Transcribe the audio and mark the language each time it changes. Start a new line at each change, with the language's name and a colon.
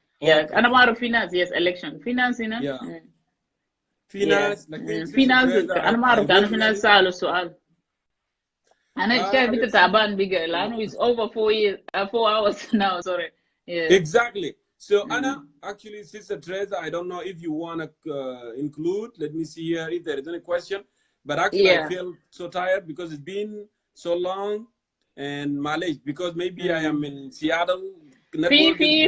Arabic: أنا ما أعرف
English: finance, yes, election finance
Arabic: هنا. في ناس أنا ما أعرف، أنا في ناس سألوا سؤال. أنا شايف أنت تعبان بقى لأنه
English: it's over 4 hours now. Sorry. Exactly. So Anna, actually, Sister Teresa, I don't know if you want to include. Let me see here if there is any question. But actually, I Yeah. feel so tired because it's been so long. And Malaysia, because maybe I am in Seattle, network is Fee,